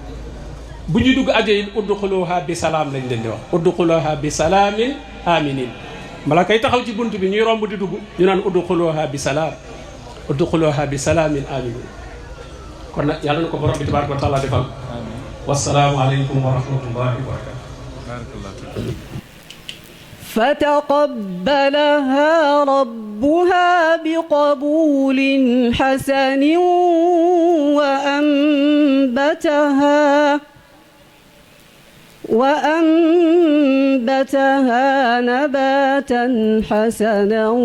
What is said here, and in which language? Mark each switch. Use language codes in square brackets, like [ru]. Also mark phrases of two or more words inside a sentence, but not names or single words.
[wo] bu ñuy dugg àjjana [ar] ادخلوها بسلام [wo] lañ leen di wax [ar] ادخلوها بسلام آمنين. [wo] mala kay taxaw ci bunt bi ñuy romb di dugg ñu naan [ar] ادخلوها بسلام ادخلوها بسلام آمنين. [wo] kon nag yàlla na ko borom bi [ar] تبارك وتعالى [wo] defal. [ar] والسلام عليكم ورحمة الله وبركاته. فتقبلها ربها بقبول حسن وأنبتها نباتا حسنا